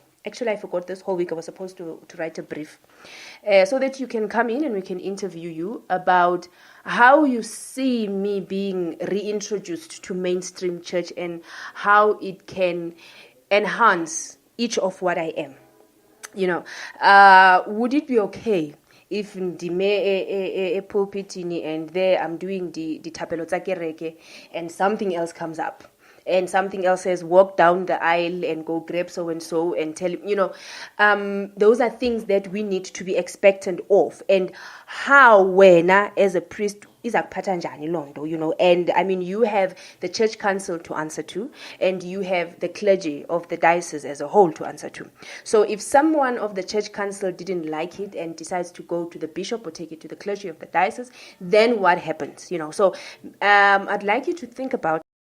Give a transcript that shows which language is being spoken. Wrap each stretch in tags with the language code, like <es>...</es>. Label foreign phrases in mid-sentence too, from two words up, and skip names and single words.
<en>Actually, I forgot this whole week. I was supposed to write a brief so that you can come in and we can interview you about how you see me being reintroduced to mainstream church and how it can enhance each of what I am. Would it be okay if</en> <xh>ndime a pulpitini</xh> <en>and there I'm doing the</en> <st>tapelo tsa kereke</st> <en>and something else comes up? And something else says, walk down the aisle and go grab so-and-so and tell him, those are things that we need to be expectant of. And how, when, as a priest,</en> <xh>izakuphatha njani loo nto,</xh> <en>and I mean, you have the church council to answer to, and you have the clergy of the diocese as a whole to answer to. So if someone of the church council didn't like it and decides to go to the bishop or take it to the clergy of the diocese, then what happens? So I'd like you to think about</en>